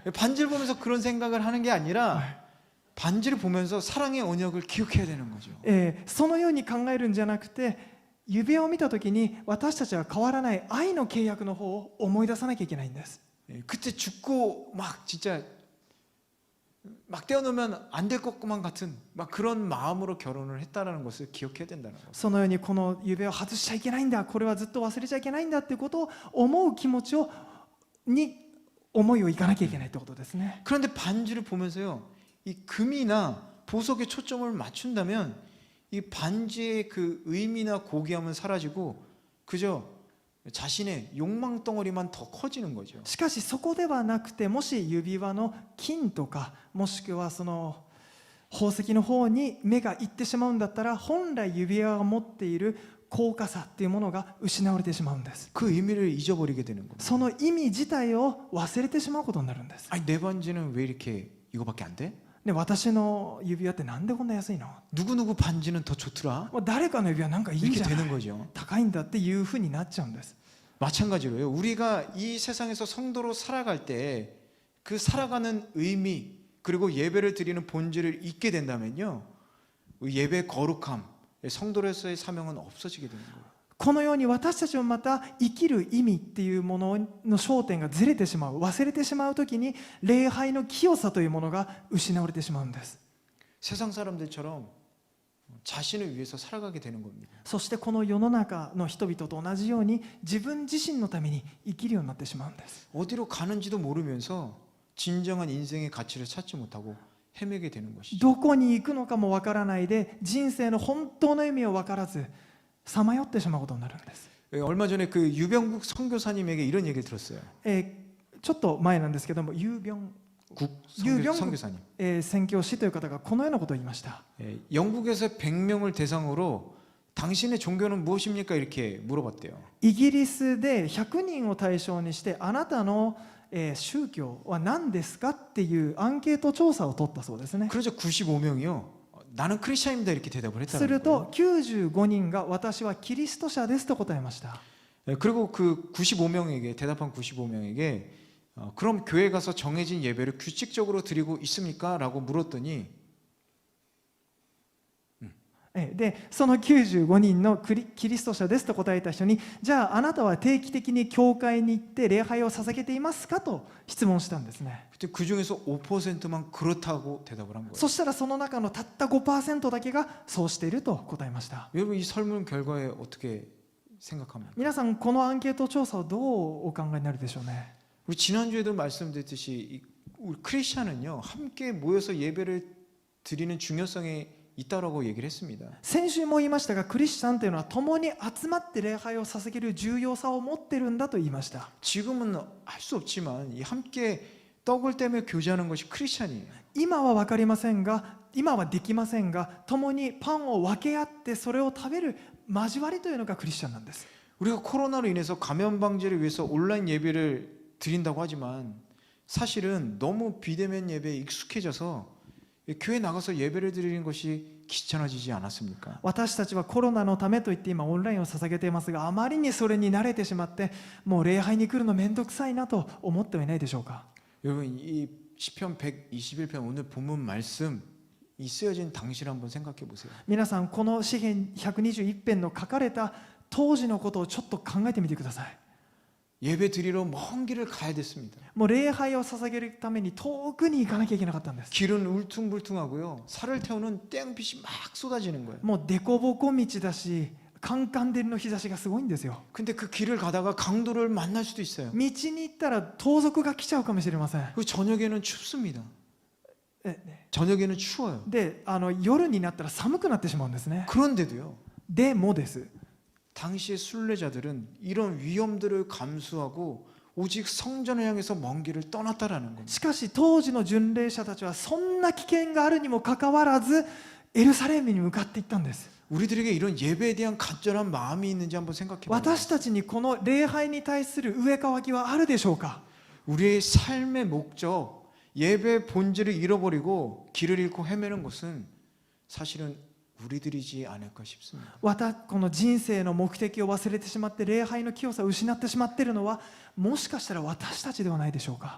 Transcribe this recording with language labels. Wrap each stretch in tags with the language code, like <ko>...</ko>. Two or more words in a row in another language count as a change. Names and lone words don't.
<ko>반지를 보면서 그런 생각을 하는 게 아니라 반지를 보면서 사랑의 언약을 기억해야 되는 거죠.</ko> <ja>そのように考えるんじゃなくて、指輪を見たときに私たちは変わらない愛の契約の方を思い出さなきゃいけないんです。</ja> <ko>그때 죽고 막 진짜 막 떼어놓으면 안 될 것만 같은 막 그런 마음으로 결혼을 했다라는 것을 기억해야 된다는 거죠.</ko> <ja>そのようにこの指輪を外しちゃいけないんだ、これはずっと忘れちゃいけないんだってことを思う気持ちに思いをいかなきゃいけないってことですね。</ja> <ko>그런데 반지를 보면서요, 이 금이나 보석에 초점을 맞춘다면 이 반지의 그 의미나 고귀함은 사라지고 그저 자신의 욕망 덩어리만 더 커지는 거죠.</ko> <ja>しかしそこではなくて、もし指輪の金とかもしくはその宝石の方に目がいってしまうんだったら、本来指輪が持っている高価さっていうものが失われてしまうんです。</ja> <ko>그 의미를 잊어버리게 되는 겁니다.</ko> <ja>その意味自体を忘れてしまうことになるんです。</ja> <ko>아니 내 반지는 왜 이렇게 이거밖에 안 돼?</ko> <ja>で、私の指輪ってなんでこんな安いの？</ja> <ko>누구누구 반지는 더 좋더라?</ko> <ja>もう誰かの指輪なんかいいん</ja> <ko>이렇게</ko> <ja>じゃない</ja> <ko>되는 거죠.</ko> <ja>高いんだっていうふうになっちゃうんです。</ja> <ko>마찬가지로요. 우리가 이 세상에서 성도로 살아갈 때 그 살아가는 의미 그리고 예배를 드리는 본질을 잊게 된다면요, 예배 거룩함, 성도로서의 사명은 없어지게 되는 거예요.</ko> <ja>このように私たちもまた生きる意味っていうものの焦点がずれてしまう、忘れてしまうときに礼拝の清さというものが失われてしまうんです。</ja> <ko>세상 사람들처럼 자신을 위해서 살아가게 되는 겁니다.</ko> <ja>そしてこの世の中の人々と同じように自分自身のために生きるようになってしまうんです。</ja> <ko>어디로 가는지도 모르면서 진정한 인생의 가치를 찾지 못하고 헤매게 되는 것이죠.</ko> <ja>どこに行くのかもわからないで、人生の本当の意味を分からずさまよってしまうことになるんです。</ja> <ko>얼마 전에 그 유병국 선교사님에게 이런 얘기를 들었어요.</ko> <ja>ちょっと前なんですけども、ユービョン</ja> <ko>선교사님.</ko> <ja>宣教師という方がこのようなことを言いました。</ja> <ko>영국에서 100명을 대상으로 당신의 종교는 무엇입니까? 이렇게 물어봤대요.</ko> <ja>イギリスで100人を対象にして、あなたの宗教は何ですかっていうアンケート調査を取ったそうですね。</ja> <ko>그래서 95명이요. 나는 크리스찬입니다. 이렇게 대답을</ko> <ja>す</ja> <ko>했다는</ko> <ja>る</ja> <ko>거예요.</ko> <ja>と95人が私はキリスト者ですと答えました。</ja> <ko>그리고 그 95명에게 대답한 95명에게 그럼 교회 가서 정해진 예배를 규칙적으로 드리고 있습니까? 라고 물었더니</ko> <ja>でその95人のキリスト者ですと答えた人に、じゃああなたは定期的に教会に行って礼拝を捧げていますかと質問したんですね。</ja> <ko>그때 그 중에서 5%만 그렇다고 대답을 한 거예요.</ko> <ja>そしたらその中のたった 5% だけがそうしていると答えました。</ja> <ko>여러분 이 설문 결과에 어떻게 생각합니까?</ko> <ja>皆さんこのアンケート調査をどうお考えになるでしょうね。</ja> <ko>우리 지난주에도 말씀드렸듯이 우리 크리스찬은요 함께 모여서 예배를 드리는 중요성에 있다라고 얘기를 했습니다.</ko> <ja>先週も言いましたが、クリスチャンというのは共に集まって礼拝を捧げる重要さを持っているんだと言いました。</ja> <ko>지금은 할 수 없지만 이 함께 떡을 떼며 교제하는 것이 크리스찬이에요.</ko> <ja>今は分かりませんが、今はできませんが、共にパンを分け合ってそれを食べる交わりというのがクリスチャンなんです。</ja> <ko>우리가 코로나로 인해서 감염 방지를 위해서 온라인 예배를 드린다고 하지만 사실은 너무 비대면 예배에 익숙해져서 교회 나가서 예배를 드리는 것이 귀찮아지지 않았습니까?</ko> <ja>私たちはコロナのためといって今オンラインを捧げていますが、あまりにそれに慣れてしまってもう礼拝に来るのめんどくさいなと思ってはいないでしょうか。</ja> <ko>여러분 이 시편 121편 오늘 본문 말씀 이 쓰여진 당시를 한번 생각해 보세요.</ko> <ja>皆さんこの詩編121編の書かれた当時のことをちょっと考えてみてください。</ja> <ko>예배 드리러 먼 길을 가야 됐습니다.</ko> <ja>もう礼拝を捧げるために遠くに行かなきゃいけなかったんです。</ja> <ko>길은 울퉁불퉁하고요. 살을 태우는 땡빛이 막 쏟아지는 거예요.</ko> <ja>もう凸凹道だし、カンカン照りの日差しがすごいんですよ。</ja> <ko>근데 그 길을 가다가 강도를 만날 수도 있어요.</ko> <ja>道に行ったら盗賊が来ちゃうかもしれません。</ja> <ko>그 저녁에는 춥습니다. 저녁에는 추워요.</ko> <ja>で、夜になったら寒くなってしまうんですね。</ja> <ko>그런데도요.</ko> <ja>でもです。</ja> <ko>당시의 순례자들은 이런 위험들을 감수하고 오직 성전을 향해서 먼 길을 떠났다라는 겁니다.</ko> <ja>しかし当時の巡礼者たちはそんな危険があるにもかかわらずエルサレムに向かっていったんです。</ja> <ko>우리들에게 이런 예배에 대한 간절한 마음이 있는지 한번 생각해 보세요.</ko> <ja>私たちにこの礼拝に対する上渇きはあるでしょうか。</ja> <ko>우리의 삶의 목적, 예배의 본질을 잃어버리고 길을 잃고 헤매는 것은 사실은 우리들이지 않을까 싶습니다.</ko> <ja>この人生の目的を忘れてしまって礼拝の清さを失ってしまっているのはもしかしたら私たちではないでしょうか。</ja>